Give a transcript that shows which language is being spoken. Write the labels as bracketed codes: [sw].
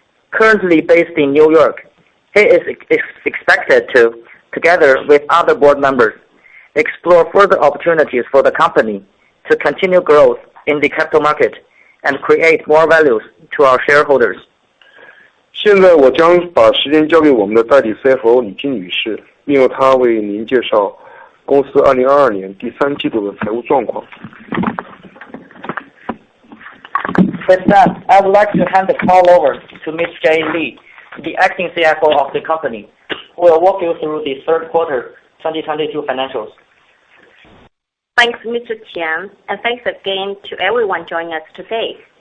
[en] Currently based in New York, he is expected to, together with other board members, explore further opportunities for the company to continue growth in the capital market and create more values to our shareholders. [zh] 现在我将把时间交给我们的代理 CFO 李金女士，并由她为您介绍公司2022年第3季度的财务状况。 [en] With that, I would like to hand the call over to Ms. Jay Lee, the acting CFO of the company, who will walk you through the third quarter 2022 financials. Thanks, Mr. Qian, and thanks again to everyone joining us today.